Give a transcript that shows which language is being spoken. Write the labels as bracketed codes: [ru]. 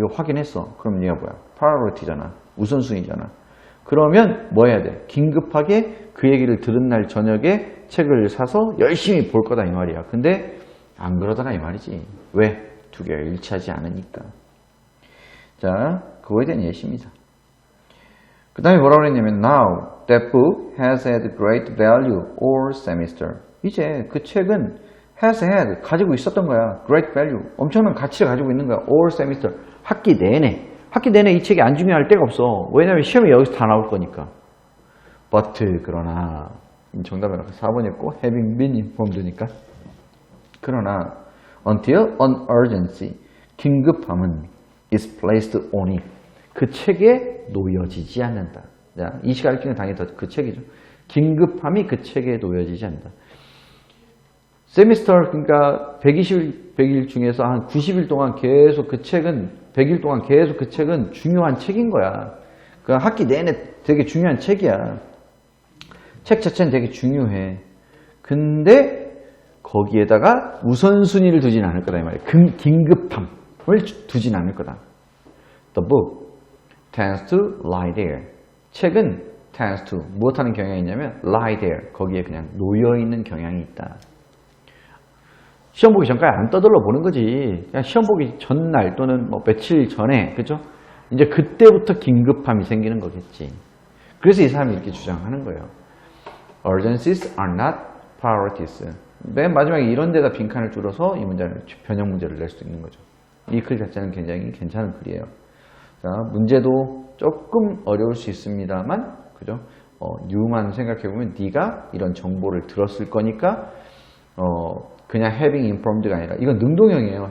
[ko] 이거 확인했어. 그럼 얘가 뭐야? 프라이어리티잖아. 우선순위잖아. 그러면 뭐 해야 돼? 긴급하게 그 얘기를 들은 날 저녁에 책을 사서 열심히 볼 거다 이 말이야. 근데 안 그러더라 이 말이지. 왜? 두 개가 일치하지 않으니까. 자, 그거에 대한 예시입니다. 그 다음에 뭐라고 그랬냐면 [en] Now that book has had great value all semester. [ko] 이제 그 책은 [en] has had [ko] 가지고 있었던 거야. [en] great value. [ko] 엄청난 가치를 가지고 있는 거야. [en] all semester. [ko] 학기 내내. 학기 내내 이 책이 안 중요할 데가 없어. 왜냐면 시험이 여기서 다 나올 거니까. But 그러나 정답은 4번이었고 [en] having been informed [ko] 니까. [en] 그러나 until an urgency [ko] 긴급함은 [en] is placed on it. [ko] 그 책에 놓여지지 않는다. 자, 이 시간을 끼는 당연히 그 책이죠. 긴급함이 그 책에 놓여지지 않는다. 세미스터 그러니까 100일 중에서 한 90일 동안 계속 그 책은 100일 동안 계속 그 책은 중요한 책인 거야. 그 학기 내내 되게 중요한 책이야. 책 자체는 되게 중요해. 근데 거기에다가 우선순위를 두진 않을 거다 이 말이야. 긴급함을 두진 않을 거다. [en] The book tends to lie there. [ko] 책은 [en] tends to [ko] 무엇하는 경향이 있냐면 [en] lie there. [ko] 거기에 그냥 놓여있는 경향이 있다. 시험 보기 전까지 안 떠들러 보는 거지. 그냥 시험 보기 전날 또는 뭐 며칠 전에, 그죠? 이제 그때부터 긴급함이 생기는 거겠지. 그래서 이 사람이 이렇게 주장하는 거예요. [en] Urgencies are not priorities. [ko] 맨 마지막에 이런 데다 빈칸을 줄여서 이 문제를, 변형 문제를 낼 수 있는 거죠. 이 글 자체는 굉장히 괜찮은 글이에요. 자, 문제도 조금 어려울 수 있습니다만, 그죠? new만 생각해보면 네가 이런 정보를 들었을 거니까, 그냥 [en] having informed [ko] 가 아니라 이건 능동형이에요.